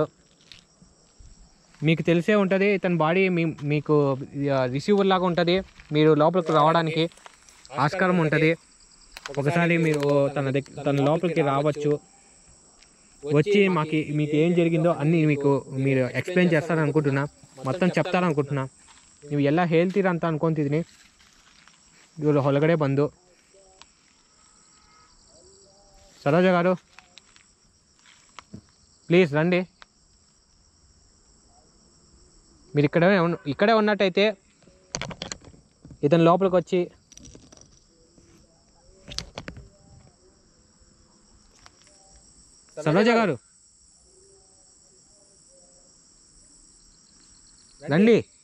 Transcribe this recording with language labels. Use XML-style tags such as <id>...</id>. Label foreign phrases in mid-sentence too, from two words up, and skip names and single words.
<te>మీకు తెలిసే ఉంటుంది ఇతని బాడీ మీకు రిసీవర్ లాగా ఉంటుంది. మీరు లోపలికి రావడానికి ఆస్కారం ఉంటుంది. ఒకసారి మీరు తన లోపలికి రావచ్చు. వచ్చి మీకు ఏం జరిగిందో అన్నీ మీరు ఎక్స్ప్లెయిన్ చేస్తారనుకుంటున్నా, మొత్తం చెప్తారనుకుంటున్నా.</te> <kn>ನೀವು ಎಲ್ಲ ಹೇಳ್ತೀರಾ ಅಂತ ಅನ್ಕೊತಿದ್ದೀನಿ. ಇವರು ಹೊರಗಡೆ ಬಂದು</kn> <te>సరోజ గారు ప్లీజ్ రండి. మీరు ఇక్కడే ఉన్నట్టయితే ఇతను లోపలికి వచ్చి సరోజ గారు రండి.</te>